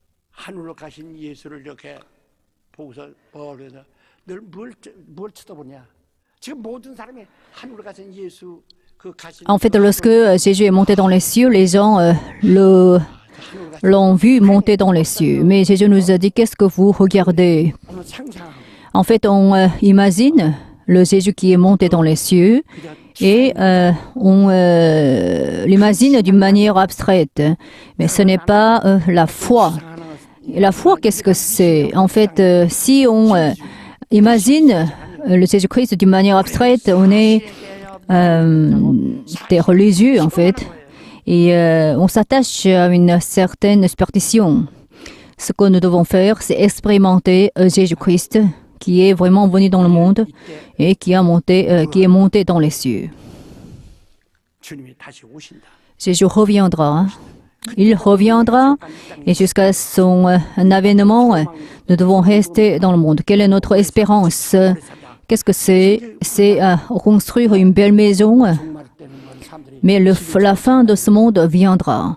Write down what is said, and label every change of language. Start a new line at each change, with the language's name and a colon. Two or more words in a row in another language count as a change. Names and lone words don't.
Korean: 하늘로 가신 예수를 이렇게 보고서 그래서 뭘 쳐다보냐? 지금 모든 사람이 하늘로 가신 예수 그 가신
French: En fait, lorsque Jésus est monté dans les cieux, les gens l'ont vu monter dans les cieux. Mais Jésus nous a dit, qu'est-ce que vous regardez?
Korean: 오늘 상상하고
French: En fait, on imagine le Jésus qui est monté dans les cieux et on l'imagine d'une manière abstraite. Mais ce n'est pas la foi. Et la foi, qu'est-ce que c'est? En fait, si on imagine le Jésus-Christ d'une manière abstraite, on est des religieux, en fait. Et on s'attache à une certaine superstition. Ce que nous devons faire, c'est expérimenter Jésus-Christ qui est vraiment venu dans le monde et qui est monté dans les cieux.
Korean: 주님이 다시 오신다.
French: Jésus reviendra. Il reviendra et jusqu'à son avènement, nous devons rester dans le monde. Quelle est notre espérance? Qu'est-ce que c'est? C'est construire une belle maison. Mais la fin de ce monde viendra.